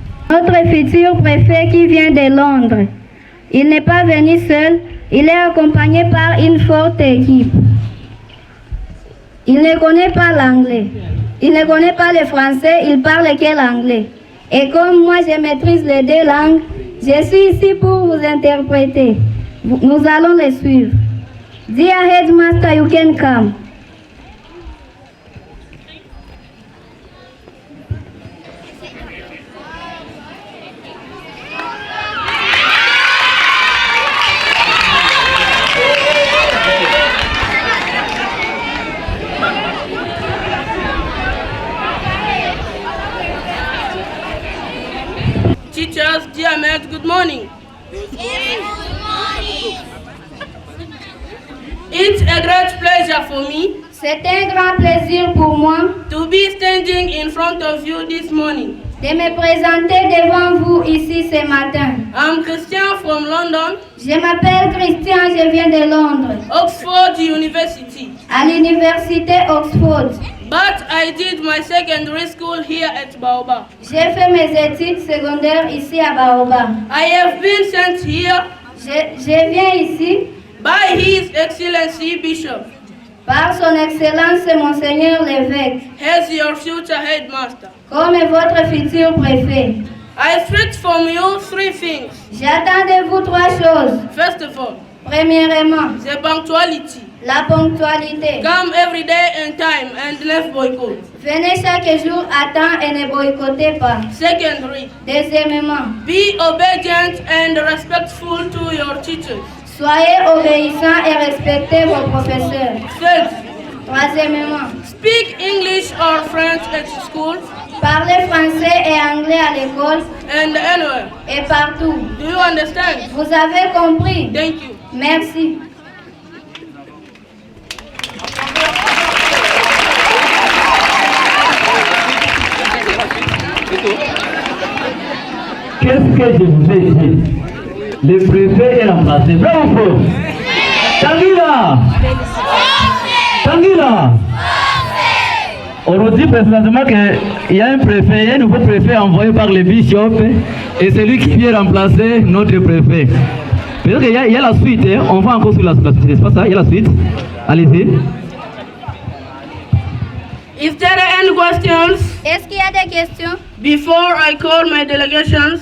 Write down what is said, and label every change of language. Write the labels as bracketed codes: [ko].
[fr] Notre futur préfet qui vient de Londres. Il n'est pas venu seul, il est accompagné par une forte équipe. Il ne connaît pas l'anglais, il ne connaît pas le français, il parle que l'anglais. Et comme moi je maîtrise les deux langues, je suis ici pour vous interpréter. Nous allons les suivre. [en] Dear Headmaster, you can come. Teachers, dear mates, good morning. Good morning. It's a great pleasure for me. [fr] C'est un grand plaisir pour moi [en] to be standing in front of you this morning. [fr] de me présenter devant vous ici ce matin. [en] I'm Christian from London. [fr] Je m'appelle Christian, je viens de Londres. [en] Oxford University. [fr] À l'université Oxford. [en] But I did my secondary school here at Baobab. [fr] J'ai fait mes études secondaires ici à Baobab. [en] I have been sent here. [fr] Je viens ici [en] by His Excellency Bishop. [fr] Par son Excellence Monseigneur l'évêque. [en] As your future headmaster. [fr] Comme votre futur préfet. [en] I expect from you three things. [fr] J'attends de vous trois choses. [en] First of all, [fr] premièrement, [en] the punctuality. [fr] La ponctualité. [en] Come every day in time and never boycott. [fr] Venez chaque jour à temps et ne boycottez pas. [en] Secondly, [fr] deuxièmement, [en] be obedient and respectful to your teachers. [fr] Soyez obéissants et respectez vos professeurs. [en] Third, [fr] troisièmement, [en] speak English or French at school. [fr] Parlez français et anglais à l'école. [en] And anywhere. [fr] Et partout. [en] Do you understand? [fr] Vous avez compris? [en] Thank you. [fr] Merci. Qu'est-ce que je vous ai dit? Le préfet est remplacé. Bravo, faux. Tanguila! Tanguila! On nous dit précisément qu'il y a un préfet, il y a un nouveau préfet envoyé par le bishop et c'est lui qui vient remplacer notre préfet. Peut-être qu'il y a la suite, hein? On va encore sur la suite, c'est pas ça? Il y a la suite. Allez-y. [en] Is there any questions? [fr] Est-ce qu'il y a des questions? [en] Before I call my delegations.